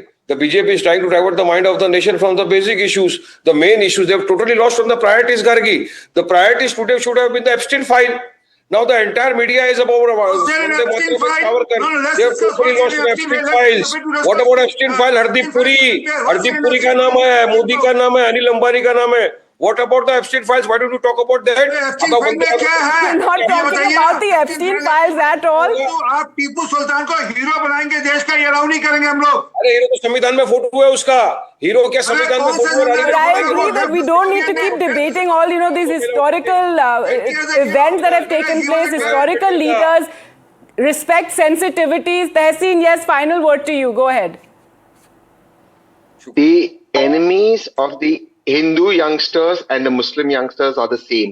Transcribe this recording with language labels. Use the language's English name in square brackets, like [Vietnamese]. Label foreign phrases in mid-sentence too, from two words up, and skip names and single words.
[English] The BJP is trying to divert the mind of the nation from the basic issues, the main issues. They have totally lost from the priorities, Gargi. The priorities today should have been the Epstein file. Now the entire media is about They have totally lost the Epstein files. What about Epstein file? Hardeep Puri. [Hindi] हरदीप पुरी का नाम है, मोदी का नाम है, अनिल अंबानी का नाम है. [English] What about the Epstein files? Why don't you talk about that? We're not talking about the Epstein files at all. [Hindi] आप टीपू सुल्तान को हीरो बनाएंगे, देश का ये अलाउ नहीं करेंगे हम लोग. अरे हीरो तो संविधान में फोटो है उसका. हीरो क्या संविधान में फोटो है? [English] But I agree that we don't need to keep debating all, these historical events that have taken place, historical leaders. Respect sensitivities. Tehseen, yes, final word to you. Go ahead. The enemies of the Hindu youngsters and the Muslim youngsters are the same.